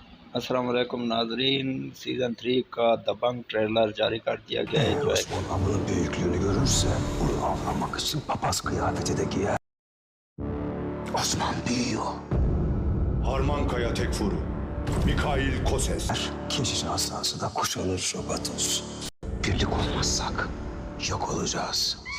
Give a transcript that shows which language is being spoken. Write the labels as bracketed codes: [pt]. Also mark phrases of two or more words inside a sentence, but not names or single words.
[ar] السلام عليكم [hi] नाजरीन, सीज़न 3 का दबंग ट्रेलर जारी कर दिया गया है। जो [tr] Osman ablanın büyüklüğünü görürse onu avlamak için papaz kıyafeti de giyer. Osman büyüyor. Harmankaya Tekfur, Mikhail Koses. Keşiş asası da kuşanır Robatos. Birlik olmazsak yok olacağız.